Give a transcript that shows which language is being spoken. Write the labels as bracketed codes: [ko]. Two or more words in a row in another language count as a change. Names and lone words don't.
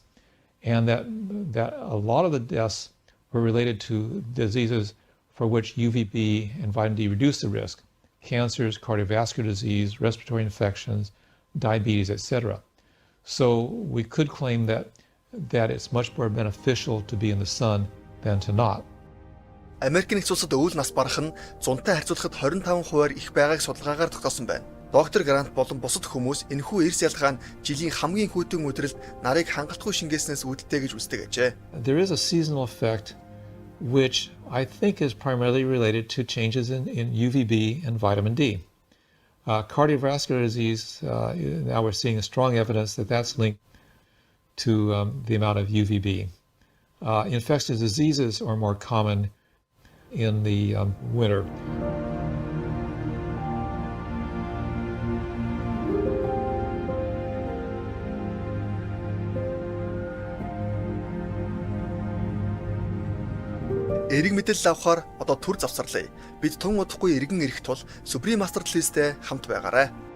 [en] And that a lot of the deaths were related to diseases for which UVB and vitamin D reduce the risk: cancers, cardiovascular disease, respiratory infections, diabetes, etc. So we could claim that it's much more beneficial to be in the sun than to not. [mn] Америк нэгдсэн улсад өвөл нас барах нь зунтай харьцуулахад 25% их байгааг судалгаагаар тогтоосон байна. Доктор Грант болон бусад хүмүүс энэхүү эрс ялгаа нь жилийн хамгийн хүйтэн өдрөлд нарыг хангалтгүй шингээснээс үүдэлтэй гэж үздэг ажээ. [en] There is a seasonal effect which I think is primarily related to changes in UVB and vitamin D. Cardiovascular disease, now we're seeing strong evidence that that's linked to the amount of UVB. Infectious diseases are more common in the winter. [mn] Эрэг мэдээлэл авахаар одоо төр завсарлаа. Бид тун удахгүй эргэн ирэх тул Supreme Master телевизтэй хамт байгаарай.